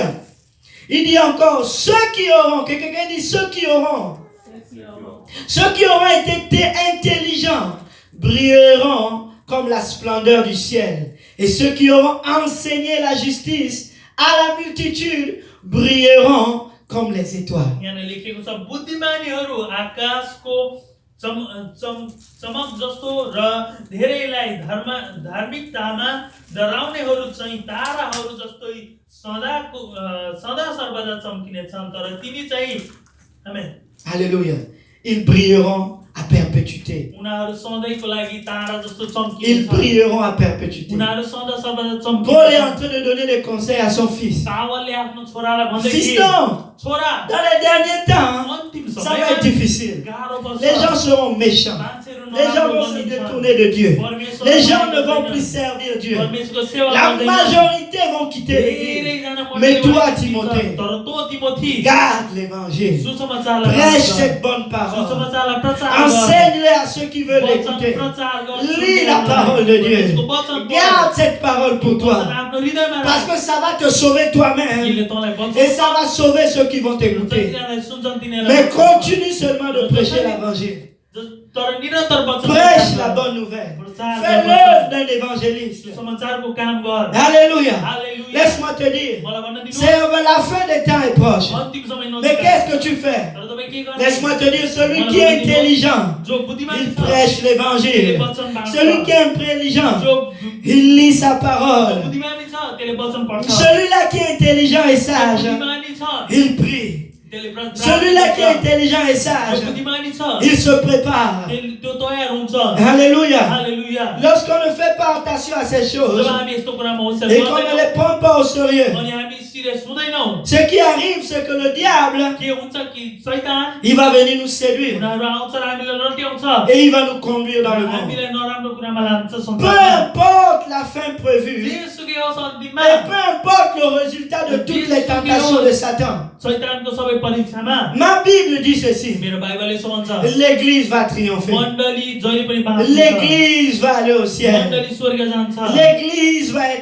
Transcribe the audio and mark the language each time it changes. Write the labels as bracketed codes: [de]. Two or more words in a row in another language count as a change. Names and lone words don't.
[fr] Il dit encore, ceux qui auront, que quelqu'un dit ceux qui auront été intelligents brilleront comme la splendeur du ciel. Et ceux qui auront enseigné la justice à la multitude brilleront comme les étoiles. [ne] चमक जस्तो र धेरैलाई धार्मिकतामा डराउनेहरू चाहिँ ताराहरू जस्तै सदा सर्वदा चम्किनेछन् तर तिनी चाहिँ आमेन [fr] Alléluia. Ils brilleront à perpétuité. [ne] उनीहरू सधैँको लागि तारा जस्तो [fr] Ils [ne] चम्किनेछन् [fr] brilleront à perpétuité. [ne] उनीहरू सदा सर्वदा [fr] Paul est en [ne] चम्किनेछन् [fr] train de donner des conseils à son fils. [ne] पावलले आफ्नो छोरालाई भन्दै [fr] Fiston, [ne] छोरा [fr] dans les derniers temps, [ne] अन्तिम [fr] ça va être [ne] समयमा [fr] difficile. [ne] गाह्रो पर्छ [fr] Les gens seront méchants. Les gens vont se détourner de Dieu. Les gens ne vont plus servir Dieu. [ne] परमेश्वरको सेवा [fr] La [ne] गर्दैन [fr] majorité vont quitter l'église. Mais toi, Timothée, [ne] तर तँ तिमोथी [fr] garde l'évangile. [ne] सुसमाचारलाई [fr] Prêche cette bonne parole. [ne] सुसमाचारलाई प्रचार गर [fr] Enseigne-les à ceux qui veulent l'écouter. Lis la parole de Dieu. Garde cette parole pour toi. [ne] आफ्नो हृदयमा [fr] Parce que ça va te sauver toi-même. Et ça va sauver ceux qui vont t'écouter. Mais continue seulement de prêcher l'évangile. [ne] तर निरन्तर वचन [fr] Prêche la bonne nouvelle. Fais l'œuvre d'un évangéliste. [ne] समाचारको काम गर [fr] Alléluia. [ne] हालेलुया [fr] Laisse-moi te dire. [ne] मलाई भन्न दिनु [fr] C'est la fin des temps est proche. [ne] अन्तिम समय [fr] Mais qu'est-ce que tu fais? [ne] तर तपाईँ के गर्ने [fr] Laisse-moi te dire, celui qui est intelligent, [ne] जो बुद्धिमान [fr] il [ne] छ [fr] prêche l'évangile. [ne] वचन बाँड्छ [fr] Celui qui est intelligent, [ne] जो [fr] il lit sa parole. [ne] बुद्धिमानी छ त्यसले वचन पढ्छ [fr] Celui-là qui est intelligent et sage, [ne] बुद्धिमानी छ [fr] il prie. [ne] त्यसले प्रार्थना [fr] Celui-là qui est intelligent et [ne] जो [fr] sage, [ne] बुद्धिमानी छ [fr] il se prépare. [ne] त्यो तयार हुन्छ [fr] Alléluia. [ne] हालेलुया [fr] Lorsqu'on ne fait pas attention à ces choses [ne] जब हामी यस्तो कुरामा होशियार [fr] et qu'on ne les prend pas au sérieux, [ne] अनि हामी सिरियस हुँदैनौँ [fr] ce qui arrive, c'est que le diable, [ne] के हुन्छ कि शैतान [fr] il va venir nous séduire [ne] उनीहरू आउँछ र हामीलाई रट्याउँछ [fr] et il va nous conduire dans le monde. [ne] हामीलाई नराम्रो कुरामा लान्छ [fr] Peu [ne] संसारमा [fr] importe la fin prévue, [ne] जेसुकै होस् अन्तिममा [fr] et peu importe le résultat de toutes les tentations de Satan. [ne] शैतानको सबै परीक्षामा [fr] Ma Bible dit ceci. [ne] मेरो बाइबलले यस्तो भन्छ [fr] L'église va triompher. [ne] मण्डली जहिले पनि बाँच्छ [fr] L'église va aller au ciel. [ne] मण्डली स्वर्ग जान्छ [fr] L'église va être